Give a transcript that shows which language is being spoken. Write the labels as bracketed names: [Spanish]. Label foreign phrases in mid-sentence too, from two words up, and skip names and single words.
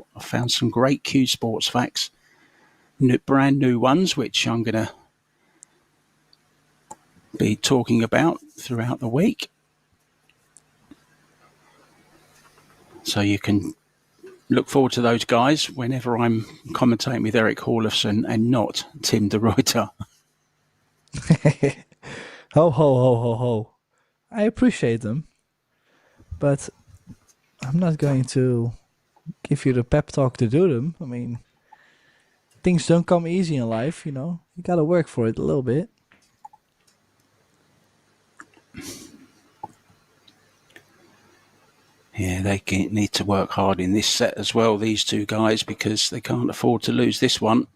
[English] I found some great Q Sports facts, brand new ones, which I'm going to be talking about throughout the week. So you can look forward to those guys whenever I'm commentating with Eric Hallefson and not Tim de Ruyter. Ho, ho, ho, ho, ho. I appreciate them, but I'm not going to give you the pep talk to do them. I mean, things don't come easy in life, you know. You got to work for it a little bit. Yeah, they need to work hard in this set as well, these two guys, because they can't afford to lose this one.